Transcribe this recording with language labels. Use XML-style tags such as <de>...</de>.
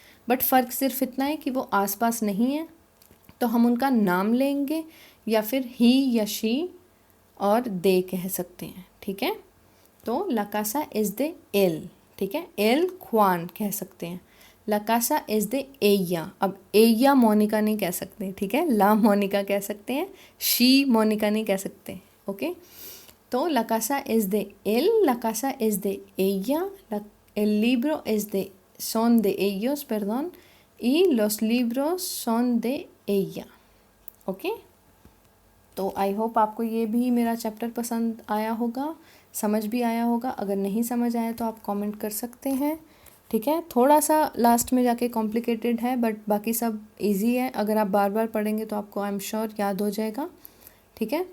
<hi>But फ़र्क सिर्फ इतना है कि वो आसपास नहीं है तो हम उनका नाम लेंगे, या फिर ही या शी और दे कह सकते हैं, ठीक है।</hi> <es>तो ला casa es de él,</es> <hi>ठीक है।</hi> <es>एल ख्वान</es> <hi>कह सकते हैं,</hi> <es>ला casa es de ella।</es> <hi>अब एया मोनिका नहीं कह सकते, ठीक है, ला मोनिका कह सकते हैं, शी मोनिका नहीं कह सकते, ओके।</hi> <es>तो la casa es de él, la casa es de ella, el libro es de, son de ellos, perdón, y los libros son de ella, ओके।</es> <hi>तो आई होप आपको ये भी मेरा चैप्टर पसंद आया होगा, समझ भी आया होगा। अगर नहीं समझ आया तो आप कमेंट कर सकते हैं, ठीक है। थोड़ा सा लास्ट में जाके कॉम्प्लिकेटेड है, बट बाकी सब इजी है। अगर आप बार बार पढ़ेंगे तो आपको आई एम श्योर याद हो जाएगा, ठीक है।</hi>